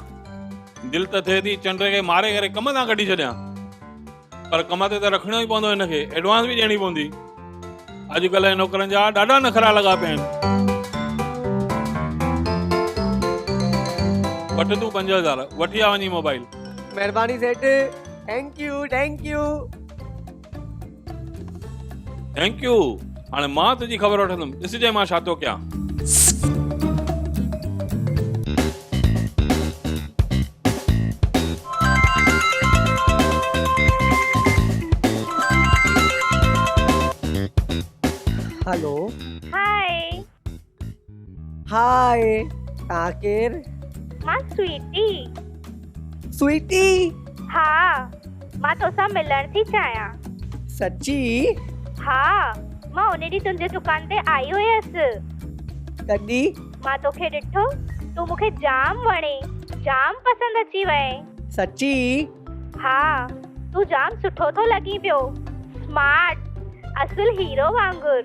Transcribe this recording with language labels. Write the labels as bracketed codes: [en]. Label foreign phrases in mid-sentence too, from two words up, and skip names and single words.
[sd] दिल त थिए थी चंड खे मारे करे कम तां कढी छॾियां, पर कम ते त रखणो ई पवंदो हिनखे, एडवांस बि ॾियणी पवंदी। अॼुकल्ह नौकरनि जा ॾाढा नखरा लॻा पिया आहिनि। वठ तूं 5000, वठी आ वञी मोबाइल। महिरबानी सेठ, [en] thank you thank you. thank you. [sd] हाणे मां तुंहिंजी ख़बर वठंदुमि, ॾिसजांइ मां छा थो कयां। हेलो। हाय। हाय, तव्हां केरु? मां स्वीटी। स्वीटी? हा, मां तोसां मिलण थी चाहियां। सच्ची? हा, मां उन ॾींहुं तुंहिंजे दुकान ते आई हुयसि। कॾहिं? मां तोखे ॾिठो, तूं मूंखे जाम वणे, जाम पसंदि अची वए। सच्ची? हा, तूं जाम सुठो थो लॻी पियो, स्मार्ट, असुल हीरो वांगुर।